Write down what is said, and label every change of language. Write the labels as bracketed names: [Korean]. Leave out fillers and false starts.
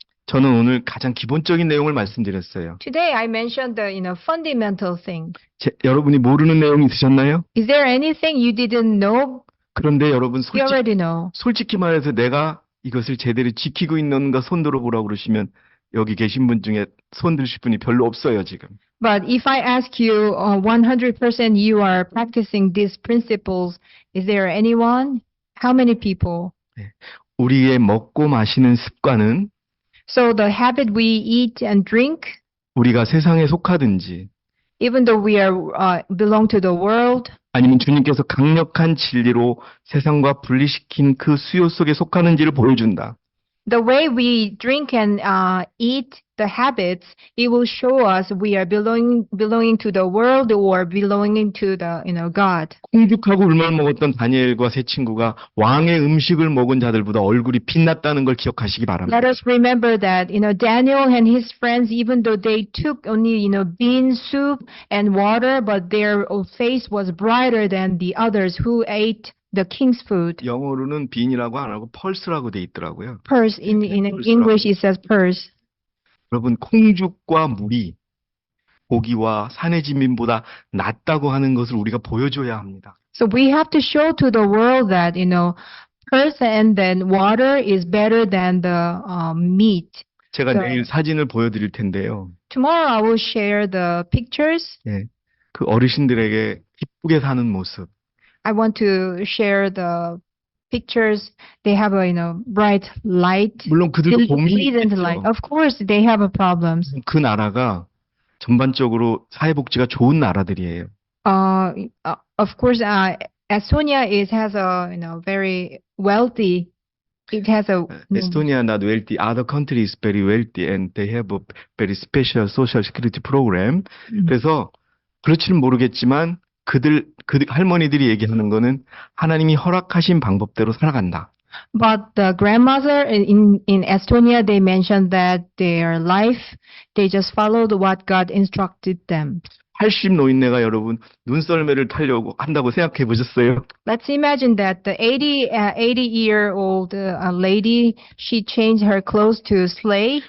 [Korean] 저는 오늘 가장 기본적인 내용을 말씀드렸어요. [English] Today I mentioned the, fundamental thing. [Korean] 여러분이 모르는 내용이 있으셨나요? [English] Is there anything you didn't know? [Korean] 그런데 여러분 [English] You already know. [Korean] 솔직히 말해서 내가 이것을 제대로 지키고 있는가 손 들어보라고 그러시면 여기 계신 분 중에 손 드실 분이 별로 없어요, 지금. [English] But if I ask you 100% you are practicing these principles, is there anyone? How many people? [Korean] 우리의 먹고 마시는 습관은 [English] So the habit we eat and drink, [Korean] 우리가 세상에 속하든지 [English] even though we belong to the world, [Korean] 아니면 주님께서 강력한 진리로 세상과 분리시킨 그 수요 속에 속하는지를 보여준다. [English] the way we drink and eat the habits, it will show us we are belonging to the world or belonging to the, God. [Korean] 콩죽하고 울만 먹었던 다니엘과 세 친구가 왕의 음식을 먹은 자들보다 얼굴이 빛났다는 걸 기억하시기 바랍니다. [English] Let us remember that, Daniel and his friends, even though they took only, bean soup and water, but their face was brighter than the others who ate the king's food. [Korean] 영어로는 빈이라고 안 하고 펄스라고 돼 있더라고요. [English] Purse, in English it says purse. [Korean] 여러분, 콩죽과 물이 고기와 산의 진민보다 낫다고 하는 것을 우리가 보여줘야 합니다. [English] So we have to show to the world that, purse and then water is better than the meat. [Korean] 제가 [English] So- [Korean] 내일 사진을 보여드릴 텐데요. [English] Tomorrow I will share the pictures. [Korean] 그 어르신들에게 기쁘게 사는 모습. [English] I want to share the pictures. They have a, bright light. [Korean] 물론 그들도 고민이 [English] Pleasant light. [Korean] 있겠죠. [English] Of course, they have a problems. [Korean] 그 나라가 전반적으로 사회복지가 좋은 나라들이에요. [English] Of course, Estonia has a, very wealthy. It has a. Estonia not wealthy. Other country is very wealthy and they have a very special social security program. [Korean] 그래서 그렇지는 모르겠지만 그 할머니들이 얘기하는 거는 하나님이 허락하신 방법대로 살아간다. [English] But the grandmother in Estonia, they mentioned that their life, they just followed what God instructed them. [Korean] 80 노인네가 여러분 눈썰매를 타려고 한다고 생각해 보셨어요? [English] Let's imagine that the 80-year-old lady, she changed her clothes to sleigh.